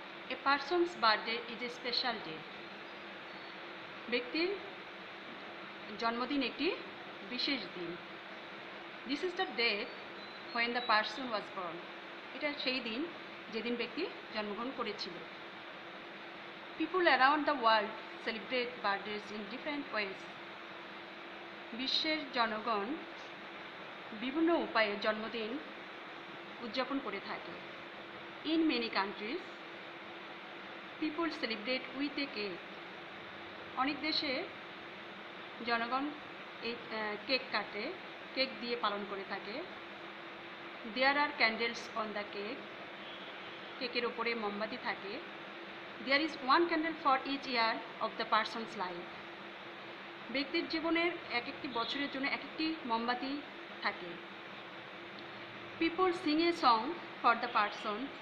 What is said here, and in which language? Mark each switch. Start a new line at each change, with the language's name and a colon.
English: A person's birthday is a special day.
Bangla: ব্যক্তির জন্মদিন একটি বিশেষ দিন।
English: This is the day when the person was born.
Bangla: এটা সেই দিন যেদিন ব্যক্তি জন্মগ্রহণ করেছিল।
English: People around the world celebrate birthdays in different ways.
Bangla: বিশ্বের জনগণ বিভিন্ন উপায়ে জন্মদিন উদযাপন করে থাকে।
English: In many countries, people celebrate with a cake.
Bangla: অনেক দেশে জনগণ এই কেক কাটে, কেক দিয়ে পালন করে থাকে।
English: There are candles on the cake.
Bangla: কেকের ওপরে মোমবাতি থাকে।
English: There is one candle for each year of the person's life.
Bangla: ব্যক্তির জীবনের এক একটি বছরের জন্য এক একটি মোমবাতি থাকে।
English: People sing a song for the person.